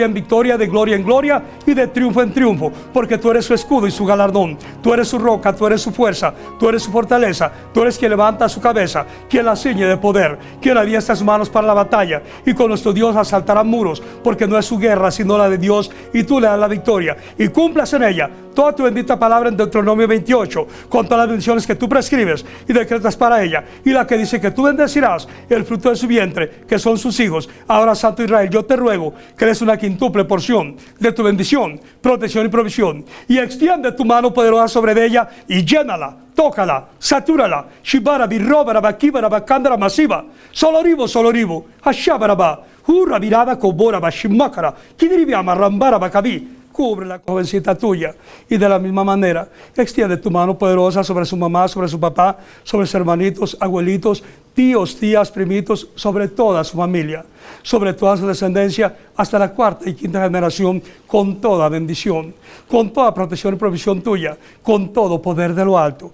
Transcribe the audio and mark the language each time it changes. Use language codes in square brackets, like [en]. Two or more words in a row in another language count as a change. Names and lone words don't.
[es] en victoria, de gloria en gloria y de triunfo en triunfo, porque tú eres su escudo y su galardón, tú eres su roca, tú eres su fuerza, tú eres su fortaleza, tú eres quien levanta su cabeza, quien la ciñe de poder, quien adiestra sus manos para la batalla, y con nuestro Dios asaltará muros, porque no es su guerra sino la de Dios, y tú le das la victoria, y cumplas en ella toda tu bendita palabra en Deuteronomio 28, con todas las bendiciones que tú prescribes y decretas para ella, y la que dice que tú bendecirás el fruto de su vientre, que son sus hijos. Ahora, Santo Israel, yo te ruego que des una quintuple porción de tu bendición, protección y provisión, y extiende tu mano poderosa sobre ella y llénala, tócala, satúrala, shibara, birrobara, bakibara, bakandara, masiva, soloribo, hashabaraba, hurra, viraba, cobora, bashimakara, kidribiama, rambara, bacabí. Cubre la jovencita tuya, y de la misma manera extiende tu mano poderosa sobre su mamá, sobre su papá, sobre sus hermanitos, abuelitos, tíos, tías, primitos, sobre toda su familia, sobre toda su descendencia, hasta la cuarta y quinta generación, con toda bendición, con toda protección y provisión tuya, con todo poder de lo alto.